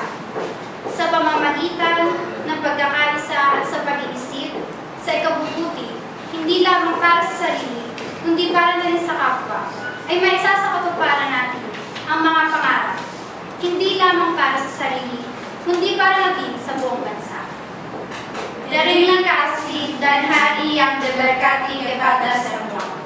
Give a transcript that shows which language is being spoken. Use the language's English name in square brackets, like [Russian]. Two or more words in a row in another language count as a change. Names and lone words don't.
[Filipino] Sa pamamagitan ng pagkakaisa at sa pag-iisip sa ikabubuti, hindi lamang para sa sarili, kundi para na rin sa kapwa, ay maisa sa katuparan natin ang mga pangarap, hindi lamang para sa sarili, kundi para natin sa buong bansa. [Indonesian] Terima kasih dan hari yang diberkati kepada semua.